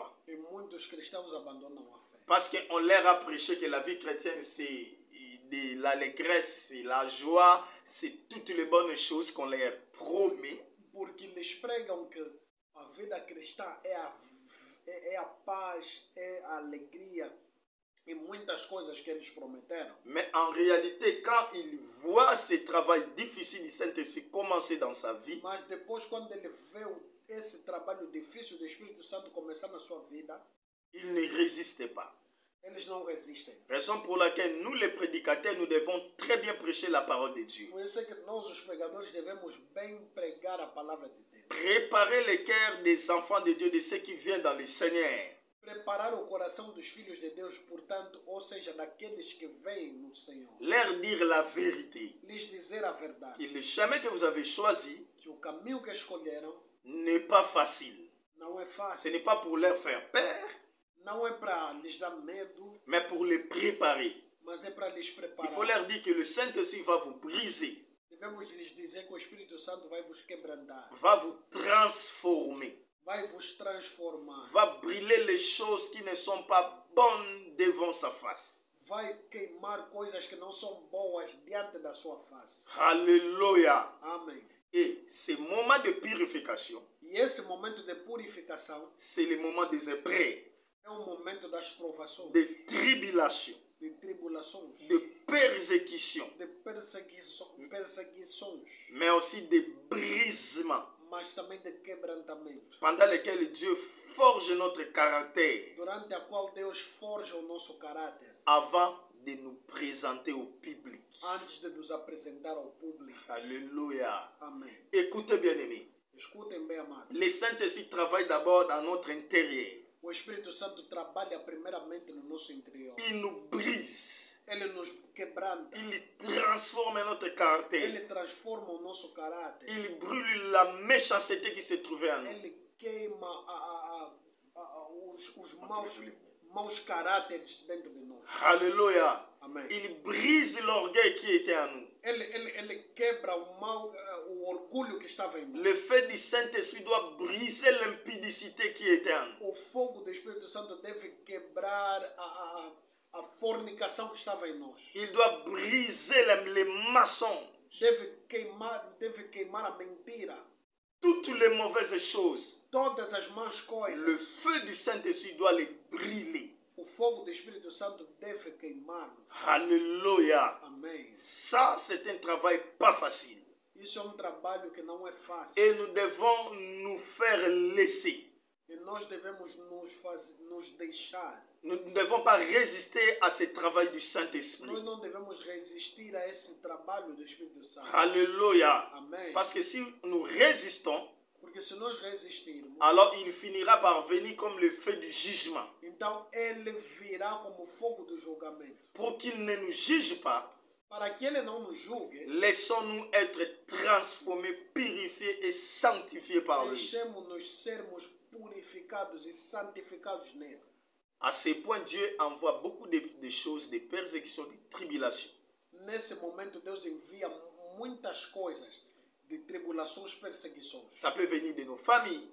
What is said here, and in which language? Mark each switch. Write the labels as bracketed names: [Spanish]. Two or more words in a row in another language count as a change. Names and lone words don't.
[Portuguese] E muitos cristãos abandonam a fé. [French] Parce qu'on leur a prêché que la vie chrétienne, c'est de l'allégresse, c'est la joie, c'est toutes les bonnes choses qu'on leur promet. [Portuguese] Porque lhes pregam que a vida cristã é a paz, é a alegria e muitas coisas que eles prometeram. [French] Mais en réalité, quand ils voient ce travail difficile du Saint-Esprit commencer dans sa vie, [Portuguese] Mas depois, quando ele vê esse trabalho difícil do Espírito Santo começar na sua vida, [French] ils ne résistent pas. [Portuguese] eles não resistem. [French] Raison pour laquelle nous, les prédicateurs, nous devons très bien prêcher la parole de Dieu. [Portuguese] Por isso é que nós, os pregadores, devemos bem pregar a palavra de Deus. [French] Préparer les cœurs des enfants de Dieu, de ceux qui viennent dans le Seigneur. [Portuguese] Preparar o coração dos filhos de Deus, portanto, ou seja, daqueles que vêm no Senhor. [French] Leur dire la vérité. [Portuguese] Lhes dizer a verdade. [French] Que le chemin que vous avez choisi [Portuguese] Que o caminho que escolheram [French] n'est pas facile. [Portuguese] não é [French] Ce [Portuguese] fácil. [French] n'est pas pour leur faire peur, [Portuguese] Não é para lhes dar medo, [French] mais pour les préparer. [Portuguese] mas é para lhes [French] Il faut [Portuguese] preparar. [French] leur dire que le Saint-Esprit va vous briser, [Portuguese] Devemos lhes dizer que o Espírito Santo vai vos quebrantar, [French] va vous transformer, [Portuguese] vai vos transformar, [French] va brûler les choses qui ne sont pas bonnes devant sa face. [Portuguese] vai queimar coisas que não são boas diante da sua face. [French] Alléluia. [Portuguese] Amém. [French] Et ce moment de purification, [Portuguese] E esse momento de purificação [French] c'est le moment des épreuves, [Portuguese] é o momento das provações, [French] de tribulation, [Portuguese] de tribulações, [French] de persécution, [Portuguese] de perseguições, [French] mais aussi de brisement, [Portuguese] mas também de quebrantamento, [French] pendant lesquels Dieu forge notre caractère [Portuguese] durante a qual Deus forja o nosso caráter, [French] avant de nous présenter au public. [Portuguese] antes de nos apresentar ao público. [French] Alléluia. [Portuguese] Amém. [French] Écoutez bien aimés, [Portuguese] Escutem bem, amados. [French] le Saint-Esprit travaille d'abord dans notre intérieur. [Portuguese] O Espírito Santo trabalha primeiramente no nosso interior. [French] Il nous brise, [Portuguese] Ele nos quebranta. [French] il transforme notre caractère, [Portuguese] Ele transforma o nosso caráter. [French] il brûle la méchanceté qui se trouvait en nous. [Portuguese] Ele queima os maus caráteres dentro de nós. [French] Alléluia. [Portuguese] Amém. [French] Il brise l'orgueil qui était en nous. [Portuguese] Ele quebra o orgulho que estava em nós. [French] Le feu du Saint-Esprit doit briser l'impudicité qui était en nous. [Portuguese] O fogo do Espírito Santo deve quebrar a fornicação que estava em nós. [French] Il doit briser les mensonges, [Portuguese] Deve queimar a mentira. [French] toutes les mauvaises choses. [Portuguese] Todas as más coisas. [French] Le feu du Saint-Esprit doit les brûler. [Portuguese] O fogo do Espírito Santo deve queimar-nos. [French] Alléluia. [Portuguese] Amém. [French] Ça, c'est un travail pas facile. [Portuguese] Isso é trabalho que não é fácil. [French] Et nous devons nous faire laisser. [Portuguese] E nós devemos nos deixar. [French] Nous ne devons pas résister à ce travail du Saint-Esprit. [Portuguese] Nós não devemos resistir a esse trabalho do Espírito Santo. [French] Alléluia. [Portuguese] Amém. [French] Parce que si nous résistons, [Portuguese] porque se nós resistirmos, [French] alors il finira par venir comme le feu du jugement. [Portuguese] Então ele virá como fogo do julgamento. [French] Pour qu'il ne nous juge pas, [Portuguese] para que ele não nos julgue, [French] laissons-nous être transformés, purifiés et sanctifiés par lui. [Portuguese] Deixemos-nos sermos purificados e santificados nele. [French] À ce point, Dieu envoie beaucoup de choses, de persécutions, de tribulations. [Portuguese] Nesse momento, Deus envia muitas coisas, de tribulações, perseguições. [French] Ça peut venir de nos familles,